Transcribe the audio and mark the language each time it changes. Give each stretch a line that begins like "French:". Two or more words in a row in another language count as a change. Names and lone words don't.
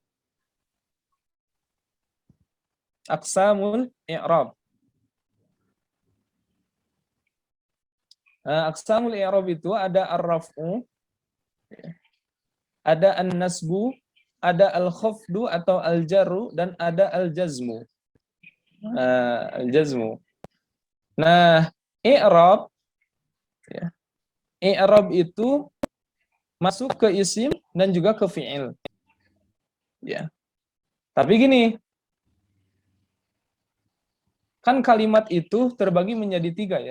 Arabic: أقسام الإعراب.
Indonesian: Nah,
Arabic: أقسام الإعراب
Indonesian: itu ada ar-raf'u, ada an-nasbu, ada al-khafdu atau al-jarru, dan ada al-jazmu. Al-jazmu. Nah, i'rab ya. I'rab itu masuk ke isim dan juga ke fi'il. Ya. Tapi gini, kan kalimat itu terbagi menjadi 3 ya.